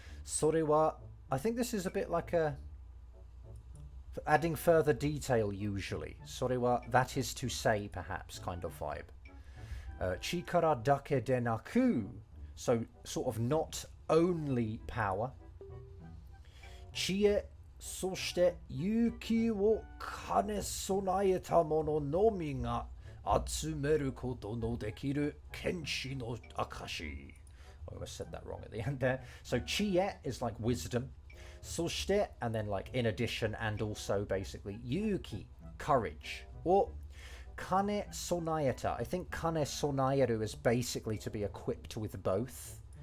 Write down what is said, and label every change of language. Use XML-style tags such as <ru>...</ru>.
<ja>それは,</ja> <en>I think this is a bit like a adding further detail usually.</en> <ja>それは,</ja> <en>that is to say, perhaps, kind of vibe.</en> <ja>力だけでなく,</ja> <en>so sort of not only power.</en> <ja>知恵、そして勇気を兼ね備えた者のみが集めることのできる剣士の証.</ja> <en>I almost said that wrong at the end there. So 知恵 is like wisdom.</en> <ja>そして</ja> <en>and then like in addition and also basically 勇気 courage. Or</en> <ja>兼ね備えた.</ja> <en>I think</en> <ja>兼ね備える</ja> <en>is basically to be equipped with both.</en>